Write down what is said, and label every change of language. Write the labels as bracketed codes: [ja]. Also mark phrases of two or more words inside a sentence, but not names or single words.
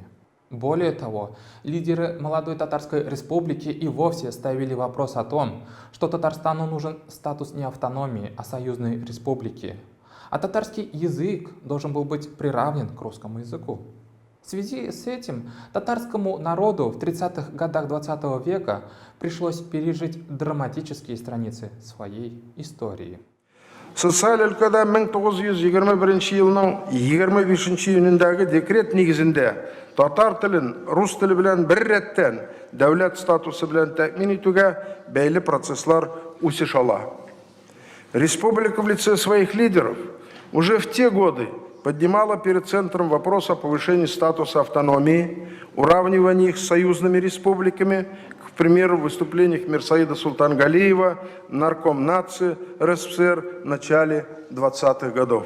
[ru] Более того, лидеры молодой Татарской республики и вовсе ставили вопрос о том, что Татарстану нужен статус не автономии, а союзной республики, а татарский язык должен был быть приравнен к русскому языку. В связи с этим татарскому народу в 30-х годах 20 века пришлось пережить драматические страницы своей истории. [tt] Социаль өлкәдә 1921 елның 25 июнендәге декрет нигезендә татар телен рус теле белән бер рәттән дәүләт статусы белән тәэмин итүгә бәйле процесслар үсеш ала. [ru] Республика в лице своих лидеров уже в те годы поднимала перед центром вопрос о повышении статуса автономии, уравнивании их с союзными республиками, к примеру, в выступлениях Мирсаида Султангалиева, нарком нации РСФСР в начале 20-х годов.